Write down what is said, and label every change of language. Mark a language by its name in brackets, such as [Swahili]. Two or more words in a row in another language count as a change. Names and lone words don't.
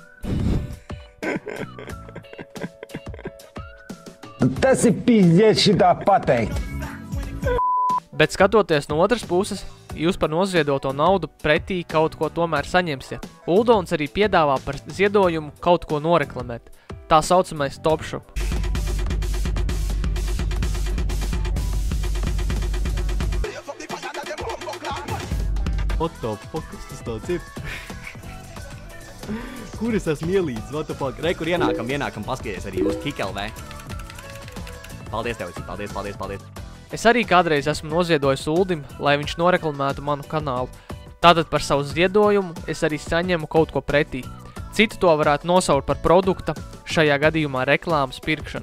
[Latvian] Tas ir pizdiet šitā pateikt. Bet skatoties no otras puses, jūs par noziedoto naudu pretī kaut ko tomēr saņemsiet. Uldons arī piedāvā par ziedojumu kaut ko noreklamēt. Tā saucamais Top Shop. [English] What the fuck, [Latvian] kas tas tāds ir? Kur es esmu ielīdz? [English] What the fuck? [Latvian] Re, kur ienākam paskaties arī uz KickLV. Paldies tev, paldies. Es arī kādreiz esmu noziedojis Uldim, lai viņš noreklamētu manu kanālu. Tātad par savu ziedojumu es arī saņemu kaut ko pretī. Citi to varētu nosaukt par produkta, šajā gadījumā reklāmas pirkšanu.